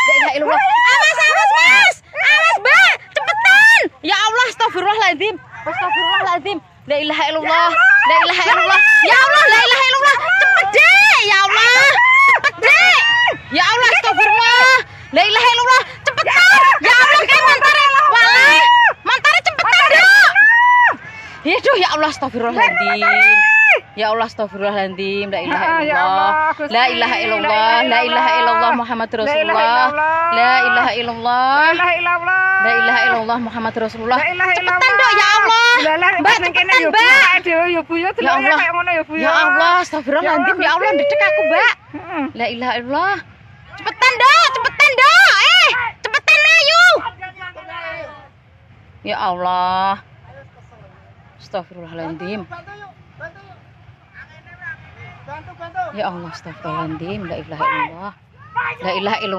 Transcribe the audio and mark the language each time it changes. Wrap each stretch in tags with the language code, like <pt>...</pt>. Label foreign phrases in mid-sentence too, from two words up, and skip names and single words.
<ar>إله إلا الله.</ar> <id>Awas, Mas. Awas, Mbak. Cepetan.</id> <ar>يا الله، أستغفر الله العظيم. أستغفر الله العظيم. لا إله إلا الله. لا إله إلا الله. يا الله، لا إله إلا الله.</ar> <id>Cepet deh.</id> <ar>يا الله.</ar> <id>Cepet deh.</id> <ar>يا الله، أستغفر الله. لا إله إلا الله.</ar> <id>Cepetan.</id> <ar>يا الله,</ar> <id>kan mantare. Walah. Mantare cepetan, Dok.</id> <ar>Aduh, يا الله، أستغفر الله العظيم. يا الله، أستغفر الله العظيم. لا إله إلا الله. لا إله إلا الله. لا إله إلا الله محمد رسول الله. لا إله إلا الله. لا إله إلا الله محمد رسول الله.</ar> <id>Cepetan, Dok,</id> <ar>يا الله.</ar> <id>Mbak, cepetan, Mbak.</id> <ar>يا الله. يا الله، أستغفر الله العظيم. يا الله,</ar> <id>dedek aku, Mbak.</id> <ar>لا إله إلا الله.</ar> <id>Cepetan, Dok. Cepetan, Dok. Cepetan, ayo.</id> <ar>يا الله. أستغفر الله العظيم. يا الله، أستغفر الله العظيم. لا إله إلا الله. لا إله إلا الله.</ar>